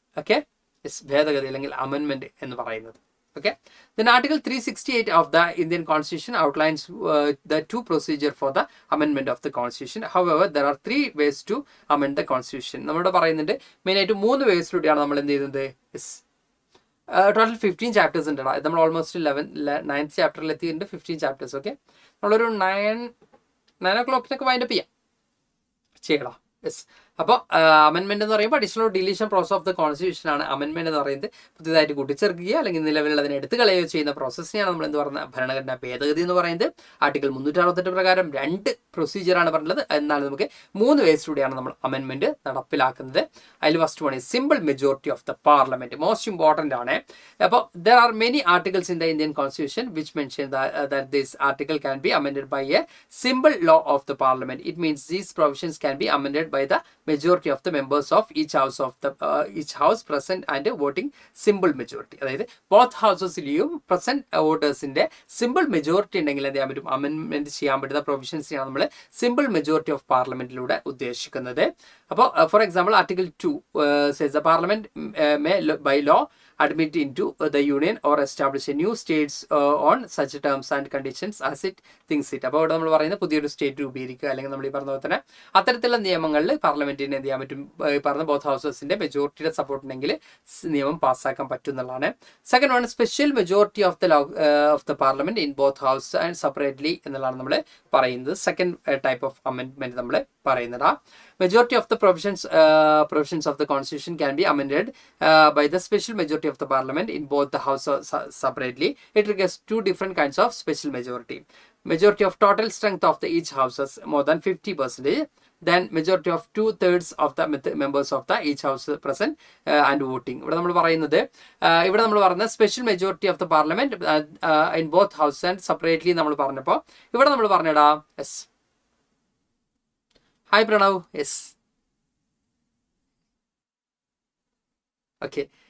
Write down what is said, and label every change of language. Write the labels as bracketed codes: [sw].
[ml] Okay, yes, ഭേദഗതി അല്ലെങ്കിൽ അമെൻമെന്റ് എന്ന് പറയുന്നത്. [en] Okay, then Article 368 of the Indian Constitution outlines the two procedure for the amendment of the Constitution. However, there are 3 ways to amend the Constitution. [ml] നമ്മളിവിടെ പറയുന്നുണ്ട് main ആയിട്ട് 3 വേസിലൂടെയാണ് നമ്മൾ എന്ത് ചെയ്യുന്നത്. ടോട്ടൽ 15 ചാപ്റ്റേഴ്സ് ഉണ്ട്. നമ്മൾ ഓൾമോസ്റ്റ് 9th ചാപ്റ്ററിൽ എത്തിയിട്ടുണ്ട്. 15 ചാപ്റ്റേഴ്സ്. ഓക്കെ, നമ്മളൊരു 9 o'clock വൈൻഡപ്പ് ചെയ്യണം. യെസ്, അപ്പോൾ അമെൻമെന്റ് എന്ന് പറയുമ്പോൾ [en] additional deletion process of the constitution [ml] ആണ് അമെൻമെന്റ് എന്ന് പറയുന്നത്. പുതിയതായിട്ട് കൂട്ടിച്ചേർക്കുകയോ അല്ലെങ്കിൽ നിലവിലുള്ളതിനെ എടുത്തു കളയുകയോ ചെയ്യുന്ന പ്രോസസ്സിനെയാണ് നമ്മൾ എന്ത് പറയുന്നത്? ഭരണഘടനാ ഭേദഗതി എന്ന് പറയുന്നത്. ആർട്ടിക്കിൾ 368 പ്രകാരം 2 പ്രൊസീജിയറാണ് പറഞ്ഞത്. എന്നാൽ നമുക്ക് 3 വേസിലൂടെയാണ് നമ്മൾ അമെൻമെന്റ് നടപ്പിലാക്കുന്നത്. [en] അതിൽ first one is simple majority of the parliament. Most important ആണ്. അപ്പോൾ there are many articles in the Indian constitution which mention that this article can be amended by a simple law of the parliament. It means these provisions can be amended by the majority of the members of each house present and voting simple majority. [ml] അതായത് both ഹൗസസിലെയും present വോട്ടേഴ്സിന്റെ simple majority ഉണ്ടെങ്കിൽ എന്ത് ചെയ്യാൻ പറ്റും? അമെൻമെന്റ് ചെയ്യാൻ പറ്റുന്ന പ്രൊവിഷൻസിനെയാണ് നമ്മൾ simple majority of പാർലമെന്റിലൂടെ ഉദ്ദേശിക്കുന്നത്. [en] അപ്പോൾ for example article 2 says the parliament may by law admit into the union or establish a new states on such terms and conditions as it thinks it. [ml] അപ്പോൾ ഇവിടെ നമ്മൾ പറയുന്നത് പുതിയൊരു സ്റ്റേറ്റ് രൂപീകരിക്കുക അല്ലെങ്കിൽ നമ്മൾ ഈ പറഞ്ഞ പോലെ തന്നെ അത്തരത്തിലുള്ള നിയമങ്ങളിൽ പാർലമെന്റിന് എന്ത് ചെയ്യാൻ പറ്റും? പറഞ്ഞ ബോത്ത് ഹൗസസിന്റെ മെജോറിറ്റിയുടെ സപ്പോർട്ട് ഉണ്ടെങ്കിൽ നിയമം പാസ്സാക്കാൻ പറ്റും എന്നുള്ളതാണ്. [en] second one special majority of the parliament in both house and separately [ml] എന്നുള്ളതാണ് നമ്മൾ പറയുന്നത്. [en] second type of അമെൻമെന്റ് [ml] നമ്മൾ പറയുന്നതാ. [en] Majority of the provisions of the Constitution can be amended by the special majority of the Parliament in both the House separately. It requires 2 different kinds of special majority. Majority of total strength of the each houses more than 50%. Then majority of 2/3 of the members of the each house present and voting. [ml] ഇവിടെ നമ്മൾ പറയുന്നത് [en] special majority of the parliament in both house and separately [ml] നമ്മൾ പറഞ്ഞപ്പോൾ ഇവിടെ നമ്മൾ പറഞ്ഞടാ. [en] Yes, hi Pranav. Yes, okay.